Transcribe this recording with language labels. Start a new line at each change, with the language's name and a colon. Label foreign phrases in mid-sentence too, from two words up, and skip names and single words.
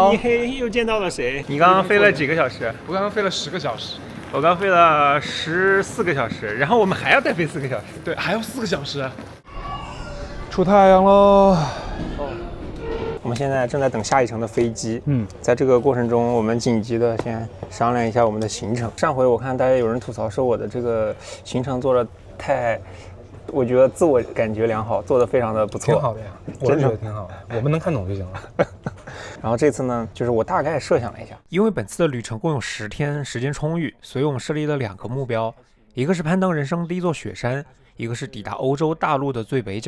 Chinese: 慕尼黑又見到了誰？你剛剛飛了幾個小時？我剛剛飛了10個小時。我剛飛了14個小時，然後我們還要再飛4個小時。對，還要4個小時。出太陽嘍！我們現在正在等下一程的飛機。在這個過程中，我們緊急的先商量一下我們的行程。上回我看大家有人吐槽說我的這個行程做得太，我覺得自我感覺良好，做得非常的不錯。挺好的呀，我覺得挺好的，我們能看懂就行了。然後這次呢，就是我大概設想了一下，因為本次的旅程共有10天，時間充裕，所以我們設立了2個目標，一個是攀登人生第一座雪山，一個是抵達歐洲大陸的最北角。